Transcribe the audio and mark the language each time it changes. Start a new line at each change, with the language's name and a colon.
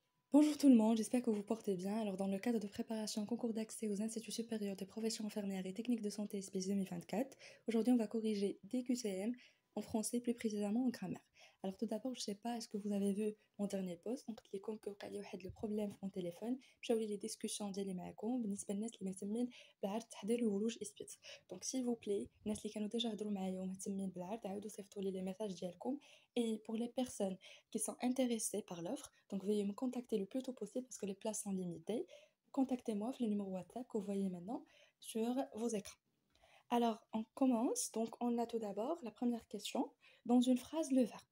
French: Bonjour tout le monde, j'espère que vous portez bien. Alors, dans le cadre de préparation au concours d'accès aux instituts supérieurs de professions infirmières et techniques de santé SPIS 2024, aujourd'hui on va corriger des QCM en français, plus précisément en grammaire. Alors tout d'abord, je ne sais pas, est-ce que vous avez vu mon dernier post? Donc, les concours qu'il y a le problème mon téléphone, j'ai oublié les discussions
Arabic: ديالي معكم بالنسبة للناس اللي مهتمين بعرض تحضير الولوج إسبيت.
French: Donc s'il vous plaît,
Arabic: الناس اللي كانوا ديجا هضروا معايا ومهتمين بالعرض عاودوا صيفطوا لي
French: les messages
Arabic: ديالكم.
French: Et pour les personnes qui sont intéressés par l'offre, donc veuillez me contacter le plus tôt possible parce que les places sont limitées. Contactez-moi sur le numéro WhatsApp que vous voyez maintenant sur vos écrans. Alors, on commence. Donc, on a tout d'abord la première question. Dans une phrase, le verbe.